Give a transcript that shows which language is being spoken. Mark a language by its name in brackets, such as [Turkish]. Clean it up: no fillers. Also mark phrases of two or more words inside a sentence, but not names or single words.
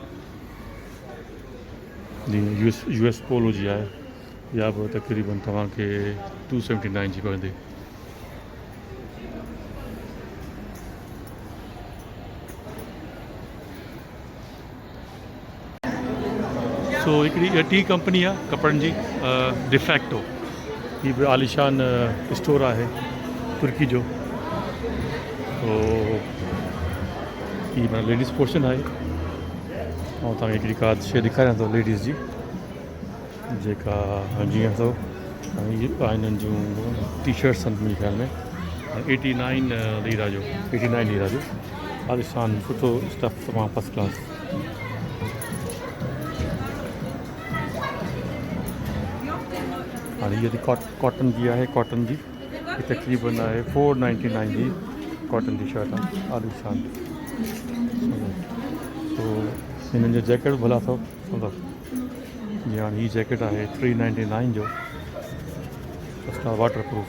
[Sindhi] जी यूएस पोलो जी है। या भी तकरीबन तव्हांखे 279 जी पवंदी। सो हिकिड़ी टी कंपनी आहे कपिड़नि जी डिफेक्टो। ही भी आलिशान स्टोर है तुर्की जो। [Hindi] तो ये मैं [English] ladies portion [Hindi] है और [Sindhi] तक हिकिड़ी का शइ ॾेखारियां थो लेडीज़ जी जेका जीअं तो हिननि जूं टी शर्ट्स आहिनि मुंहिंजे ख़्याल में 89 लीरा जो आलिशान सुठो स्टफ तमामु [English] first class. [Hindi] हाँ ये कॉटन की है कॉटन की तकरीबन है 499 जी कॉटन की शर्ट है आलिशान। [Sindhi] तो इन जो जैकेट भला अथव मतलब जी हाँ ही जैकेट है 399 जो फर्स्ट [English] water proof.